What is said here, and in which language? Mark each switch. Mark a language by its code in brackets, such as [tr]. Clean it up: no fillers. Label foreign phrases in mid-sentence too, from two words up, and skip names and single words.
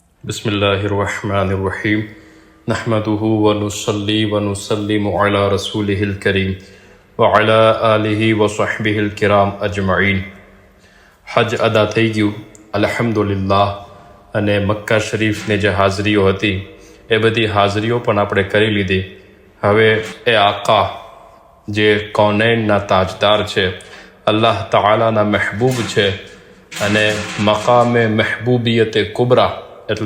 [ar] بسم الله الرحمن الرحيم نحمده ونصلي ونسلم على رسوله الكريم وعلى آله وصحبه الكرام أجمعين. [gu] હજ અદા થઈ ગયું અલ્હમ્દુલિલ્લાહ, અને મક્કા શરીફની જે હાજરીઓ હતી એ બધી હાજરીઓ પણ આપણે કરી લીધી। હવે એ આકા જે કૌનૈનના તાજદાર છે, અલ્લાહ તાલાના મહેબૂબ છે, અને મકામે મહેબૂબિયતે કુબરા એટલે